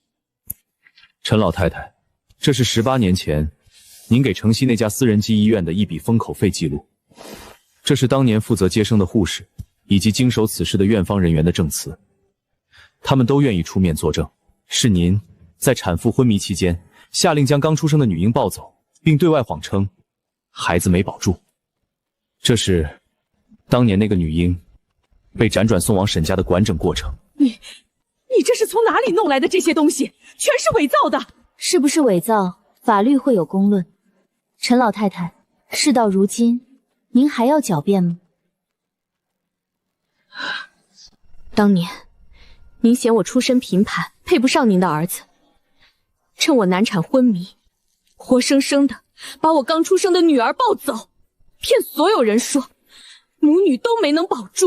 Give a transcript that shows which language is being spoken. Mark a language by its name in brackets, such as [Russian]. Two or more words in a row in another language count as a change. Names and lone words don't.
[Chinese] 陳老太太，這是18年前您給城西那家私人雞醫院的一筆封口費記錄，這是當年負責接生的護士以及經手此事的院方人員的證詞，他們都願意出面作證，是您在產婦昏迷期間下令將剛出生的女嬰抱走，並對外謊稱孩子沒保住。這是當年那個女嬰被輾轉送往沈家的完整過程。你這是從哪裡弄來的這些東西？全是偽造的。是不是偽造，法律會有公論。陳老太太，事到如今，您還要狡辯嗎？當年，您嫌我出身貧寒，配不上您的兒子，趁我難產昏迷，活生生的把我剛出生的女兒抱走，騙所有人說母女都沒能保住。